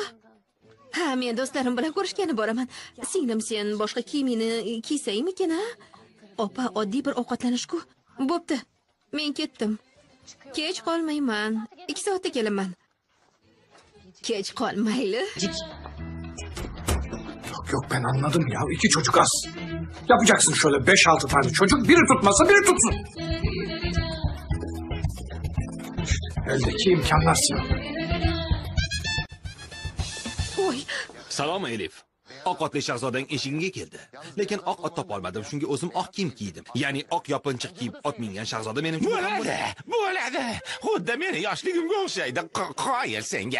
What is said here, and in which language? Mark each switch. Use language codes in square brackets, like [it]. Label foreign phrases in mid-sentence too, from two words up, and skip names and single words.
[uz] Ha, men do'stlarim bilan ko'rishgani boraman. Singlim, sen boshqa kiyimingni kiysangmikin, ha? Opa, oddiy bir ovqatlanish-ku. Bo'pti. Men ketdim. Kech qolmayman. 2 soatda kelaman. Kech qolmayli. [tr] Yok ben anladım ya. 2 çocuk az. Yapacaksın şöyle 5-6 tane çocuk. Biri tutmasa biri tutsun. İşte eldeki imkanlar sınırlı. [uz] Oy. Salom Elif. Oq otli shahzodang eshigimga keldi. Lekin oq ot topa olmadim. Shunga o'zim oq kiyim kiydim. Ya'ni oq yopinchiq kiyib ot mingan shahzoda mening uchun bo'ladi. Xuddi meni yoshligimga o'xshaydi. Qoyil senga.